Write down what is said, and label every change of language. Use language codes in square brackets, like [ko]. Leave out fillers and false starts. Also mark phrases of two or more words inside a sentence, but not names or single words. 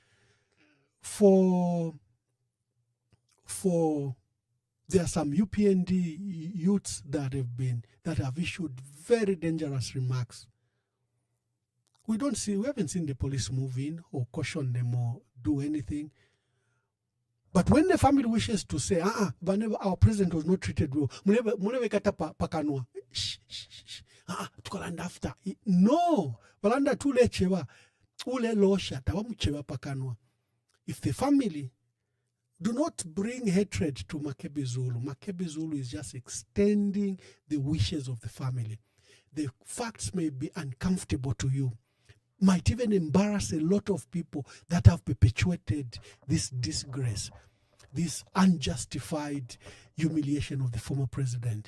[en] There are some UPND youths that have issued very dangerous remarks. We haven't seen the police move in or caution them or do anything. But when the family wishes to say, our president was not treated well, [bem] no, balanda tule chewa, ule losha, tawamuchewa pakanwa. [en] If the family do not bring hatred to Makebi Zulu, Makebi Zulu is just extending the wishes of the family. The facts may be uncomfortable to you, might even embarrass a lot of people that have perpetuated this disgrace, this unjustified humiliation of the former president.